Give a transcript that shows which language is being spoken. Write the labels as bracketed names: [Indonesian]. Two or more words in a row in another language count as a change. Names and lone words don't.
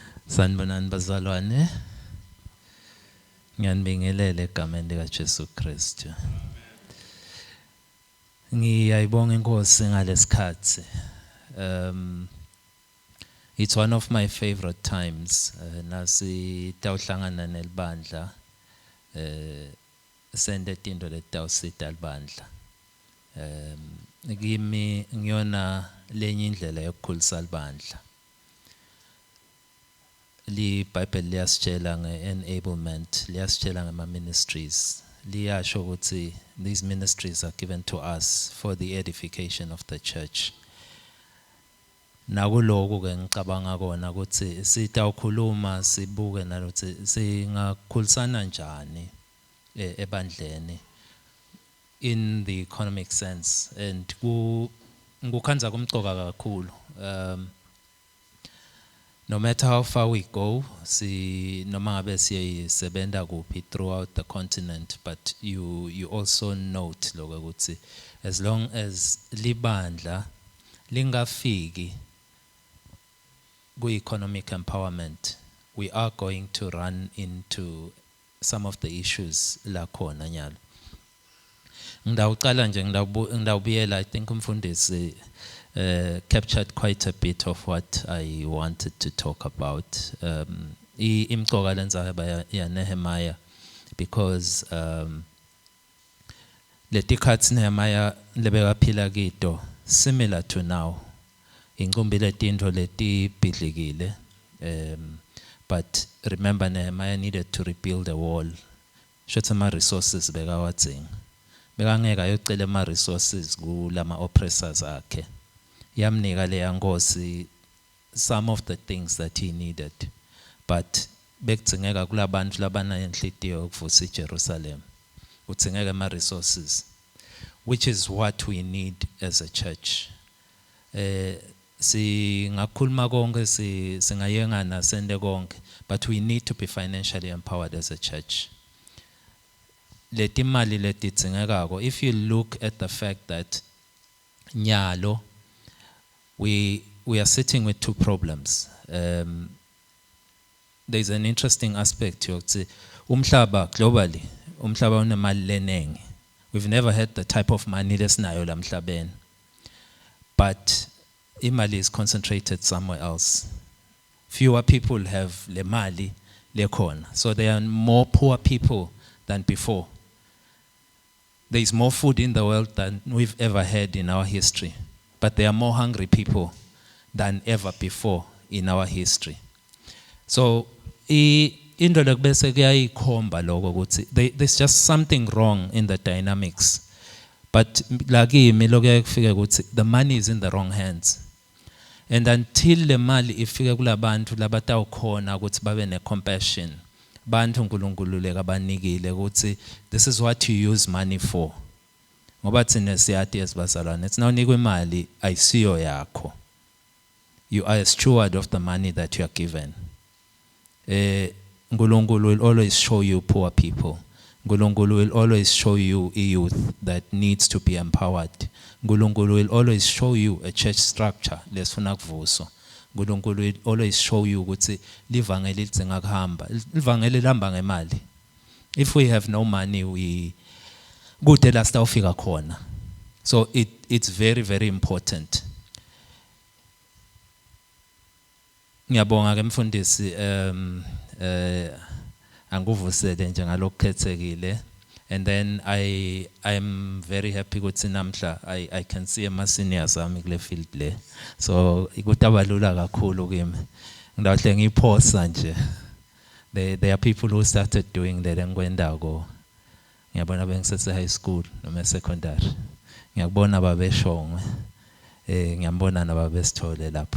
[Swati] Sanibonani bazalwane. Ngiyanibingelela egameni likaJesu Kristu. Ngiyayibonga inkosi ngalesikhathi. [English] It's one of my favorite times. [Swati] Nasi tawuhlangana nelibandla. Sende tinto letawusita libandla. Kimi ngiyona lenye indlela yokukhulisa libandla. Li Bible liyasitshela nge-enablement, liyasitshela ngama-ministries. Liyasho ukuthi [English] these ministries are given to us for the edification of the church. [Swati] Nakuloko ke ngicabanga kona ukuthi sitawukhuluma sibuke nalokuthi singakhulisana njani ebandleni [English] in the economic sense, [Swati] and ngukhanza kumcoka kakhulu. [English] No matter how far we go, [Swati] noma ngabe siyisebenta kuphi [English] throughout the continent, but you also note [Swati] lokho ukuthi [English] as long as [Swati] libandla lingafiki [English] ku-economic empowerment, we are going to run into some of the issues [Swati] la khona nyalo. Ngidawuqala nje ngidawubuyela, [English] I think umfundisi captured quite a bit of what I wanted to talk about. [Swati] Imcoka lenza ya Nehemiah, because letikhatsi Nehemiah lebekaphila kito [English] similar to now. [Swati] Inkumbi letinto letibhidlikile, [English] but remember Nehemiah needed to rebuild a wall. [Swati] Shotsa ma resources bekawadzinga. Bekangeka yocela ma resources kulama oppressors akhe. Yamnika leya nkosi [English] some of the things that he needed, but [Swati] bekudzingeka kulabantu labana inhlitiyo ukuvusa iJerusalem, kudzingeka ma resources, [English] which is what we need as a church. [Swati] Singakhuluma konke singayengana sende konke, [English] but we need to be financially empowered as a church. [Swati] Letimali letidzingekako, [English] if you look at the fact that nyalo we are sitting with two problems. There's an interesting aspect [Swati] yokuthi umhlaba [English] globally, [Swati] umhlaba unemali lenengi. [English] We've never had the type of money [Swati] lesinayo la emhlabeni, [English] but imali is concentrated somewhere else. Fewer people have [Swati] le mali lekhona, [English] so there are more poor people than before. There is more food in the world than we've ever had in our history, but there are more hungry people than ever before in our history. [Swati] So into lekubese kuyayikhomba lokho ukuthi [English] there's just something wrong in the dynamics. But [Swati] lakimi lokuyake kufike ukuthi [English] the money is in the wrong hands. And until [Swati] le mali ifike kulabantu labatawukhona ukuthi babe ne-compassion, bantu uNkulunkulu lekabanikile ukuthi [English] this is what you use money for. [Swati] Ngoba thina siyati esibazalwane, it's nawunikwe imali ayisiyo yakho. [English] You are a steward of the money that you are given. Unkulunkulu will always show you poor people. Unkulunkulu will always show you a youth that needs to be empowered. Unkulunkulu will always show you a church structure [Swati] lesifuna kuvuswa. [English] Unkulunkulu will always show you [Swati] ukuthi livangeli lidzinga kuhamba. Livangeli lihamba ngemali. [English] If we have no money, we [Swati] kude la sitawufika khona. [English] So it's very, very important. [Swati] Ngiyabonga ke mfundisi anguvusele njengalokukhethekile, [English] and then I'm very happy [Swati] ukuthi namhla [English] I can see ama seniors ami kule field le, so [Swati] ikutabalula kakhulu kimi. Ngidawuhle ngiphosa nje. [English] There are people who started doing that engikwendako. [Swati] Ngiyabona bengisese [English] high school [Swati] noma secondary. Ngiyabona babeshongwe. Ngiyabona nababesithole lapha.